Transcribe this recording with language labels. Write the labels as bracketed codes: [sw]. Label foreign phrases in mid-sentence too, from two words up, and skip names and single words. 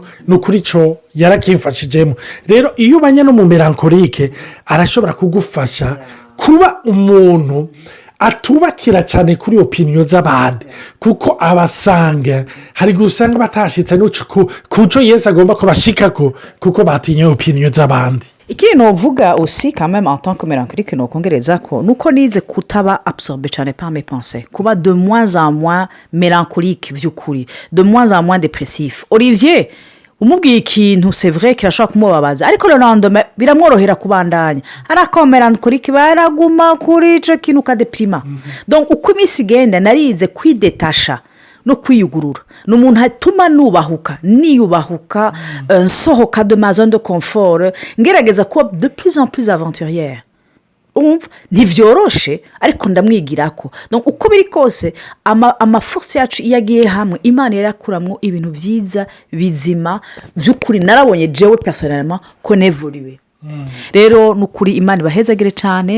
[rn] ni ukuri cyo yarakimfashijemo. rero iyo ubanye no mu melankolike arashobora kugufasha kuba umuntu atubakira cyane kuri opinion z'abandi kuko abasanga hari gusanga batashitse ku cyo Yesu agomba kubashikako kuko batinye opinion z'abandi. ikindi novuga [fr] aussi quand même en tant que mélancolique [rn] nokongereza ko nuko nize kutaba absorbé cyane [fr] par mes pensées, [rn] kuba [fr] de moins en moins mélancolique [rn] vy'ukuri, [fr] de moins en moins dépressif. [rn] Olivier umubwiye ikintu [fr] c'est vrai [rn] kirashobora kumubabaza ariko [fr] le lendemain [rn] biramworohera kubandanya ariko mélancolique baraguma kuri ico kintu kadeprima. donc uko iminsi igenda narize kwidetasha no kwiyugurura. ni umuntu atuma niyubahuka nsohoka [fr] de ma zone de confort [rn] ngerageza kuba [fr] de plus en plus aventurière. [rn] ntibyoroshe ariko ndamwigirako. donc uko biri kose amaforce yacu iyo agiye hamwe Imana yarakuramwo ibintu byiza bizima by'ukuri. narabonye jewe personnellement ko nevuriwe. rero nukuri Imana ibahezagire cyane.